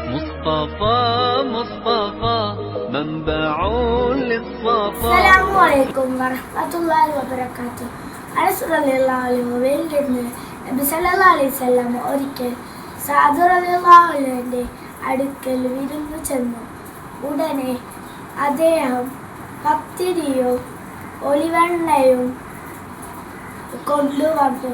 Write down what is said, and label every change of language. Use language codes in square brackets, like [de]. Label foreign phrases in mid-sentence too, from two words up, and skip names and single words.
[ar] مصطفى مصطفى منبع للصفا. السلام عليكم ورحمة الله وبركاته. [ml] അനസ് [ar] رضي الله عنه [ml] നിന്ന് നബി [ar] صلى الله عليه وسلم [ml] ഒരിക്കൽ സഅദ് [ar] رضي الله عنه [ml] അടുക്കൽ വിരുന്നു ചെന്നു. ഉടനെ അദ്ദേഹം പത്തിരിയും ഒലിവെണ്ണയും കൊണ്ടുവന്നു.